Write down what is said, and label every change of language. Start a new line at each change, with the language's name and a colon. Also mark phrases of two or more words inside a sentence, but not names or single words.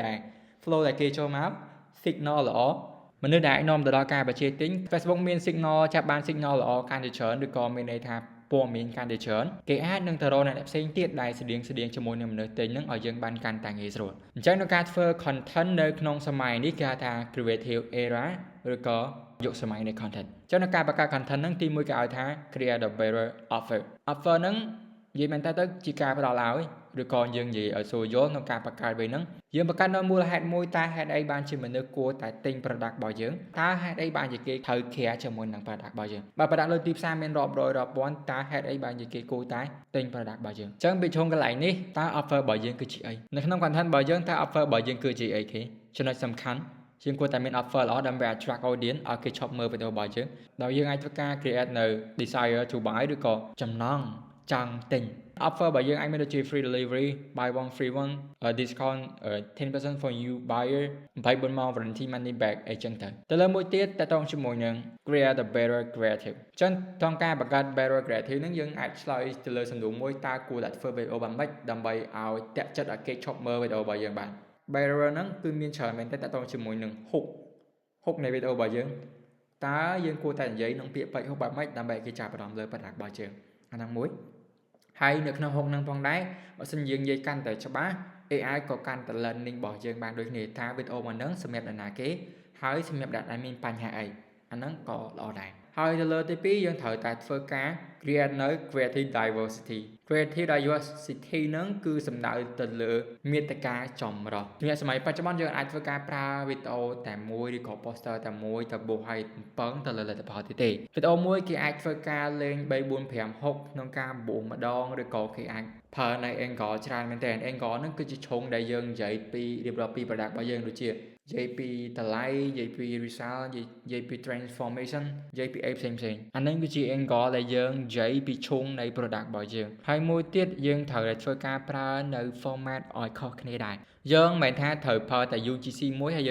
Khmer: ដែល flow ដែលគេចូលមក signal ល្អមនុស្សដែលអាចនាំទៅដល់ការបញ្ជាទិញ Facebook មាន signal ចាប់បាន signal ល្អកាន់តែច្រើនឬក៏មានន័យថាព័ត៌មានកាន់តែច្រើនគេអាចនឹងទៅរកអ្នកផ្សេងទៀតដែលស្តៀងជាមួយនឹងមនុស្សទិញហ្នឹងឲ្យយើងបានកាន់តែងាយស្រួលអញ្ចឹងក្នុងការធ្វើ content នៅក្នុងសម័យនេះគេហៅថា
English: creative era
Khmer: ឬក៏យុគសម័យនៃ content អញ្ចឹងនៅការបង្កើត content ហ្នឹងទីមួយគេឲ្យថា
English: create a better offer
Khmer: ហ្នឹងនិយាយមែនតើទៅជាការផ្ដល់ឲ្យ ឬក៏យើងនិយាយឲ្យស្រួលយល់ក្នុងការបង្កើតវិញហ្នឹងយើងបង្កើតនៅមូលហេតុមួយតែហេតុអីបានជាមនុស្សគួរតែទិញ product របស់យើងតើហេតុអីបានជាគេត្រូវ care ជាមួយនឹង product របស់យើងបើ product លើទីផ្សារមានរាប់រយរាប់ពាន់តើហេតុអីបានជាគេគួរតែទិញ product របស់យើងអញ្ចឹង ពីជុំកន្លែងនេះតើ offer របស់យើងគឺជាអីនៅក្នុង content របស់យើងតើ offer របស់យើងគឺជាអីគេចំណុចសំខាន់យើងគួរតែមាន offer ល្អដើម្បី
English: attract audience
Khmer: ឲ្យ គេឈប់មើលវីដេអូរបស់យើងដោយយើងអាចធ្វើការ create នៅ
English: desire to buy
Khmer: ឬក៏ចំណង់ចង់ទិញ offer របស់យើងអាចមានដូចជា
English: free delivery buy one free one discount 10% for you buyer 24
Khmer: ម៉ោង
English: warranty money back
Khmer: អីចឹងទៅលើមួយទៀតតើតោងជាមួយនឹង
English: create a better creative
Khmer: ចឹងក្នុងការបង្កើត
English: better creative
Khmer: ហ្នឹងយើងអាចឆ្លើយទៅលើសំណួរមួយតើគួរតែធ្វើវីដេអូបែបម៉េចដើម្បីឲ្យតាក់ចិត្តឲ្យគេឈប់មើលវីដេអូរបស់យើងបានbetter ហ្នឹងគឺមានច្រើនមែនតើតើជាមួយនឹង hook នៃវីដេអូរបស់យើងតើយើងគួរតែនិយាយក្នុងពាក្យពេចន៍ hook បែបម៉េចដើម្បីឲ្យគេចាប់អារម្មណ៍លើ product របស់យើងអាហ្នឹងមួយហើយនៅក្នុង hook ហ្នឹងផងដែរបើសិនយើងនិយាយកាន់តែច្បាស់ AI ក៏កាន់តែ learning របស់យើងបានដូចគ្នាថាវីដេអូមួយហ្នឹងសម្រាប់អ្នកណាគេហើយសម្រាប់អ្នកដែលមានបញ្ហាអីអាហ្នឹងក៏ល្អដែរហើយទៅលើទី2យើងត្រូវតែធ្វើការ create នៅ
English: creative diversity
Khmer: ហ្នឹងគឺសំ ដៅទៅលើមាតិកាចម្រុះក្នុងសម័យបច្ចុប្បន្នយើងអាចធ្វើការប្រើវីដេអូតែមួយឬក៏ poster តែមួយទៅបោះឲ្យពឹងទៅលើលទ្ធផលទេ វីដេអូមួយគេអាចធ្វើការលេង3 4 5 6ក្នុងការបោះម្ដងឬក៏គេអាចប្រើនៅ angle ច្រើនមែនតើ angle ហ្នឹងគឺជាឈុងដែលយើងនិយាយពីរៀបរាប់ពី product របស់យើងដូចជានិយាយពីតម្លៃនិយាយពី result និយាយពី transformation និយាយពីអីផ្សេងអាហ្នឹងគឺជា angle ដែលយើងនិយាយពីឈុងនៃ product របស់យើងហើយមួយទៀតយើងត្រូវតែធ្វើការប្រើនៅ format ឲ្យខុសគ្នាដែរយើងមិនមែនថាត្រូវប្រើតែ UGC មួយហើយយើង